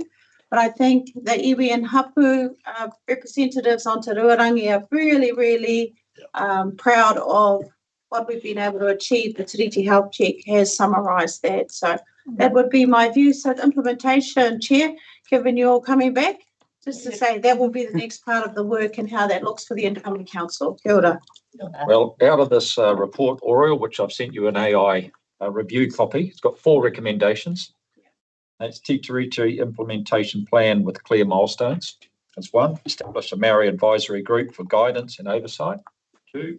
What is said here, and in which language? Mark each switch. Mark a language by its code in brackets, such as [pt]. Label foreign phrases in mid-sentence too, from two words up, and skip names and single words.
[en] But I think the iwi and Hapu representatives on Te Ruarangi are really proud of what we've been able to achieve. The Tiriti Health Check has summarised that. So that would be my view. So implementation, Chair, given you're coming back, just to say that will be the next part of the work and how that looks for the incoming council. [mi] Kia ora. [en] Well, out of this report, Oriel, which I've sent you an AI review copy, it's got 4 recommendations. That's Te Tiriti implementation plan with clear milestones. That's 1. Establish a Maori advisory group for guidance and oversight. 2.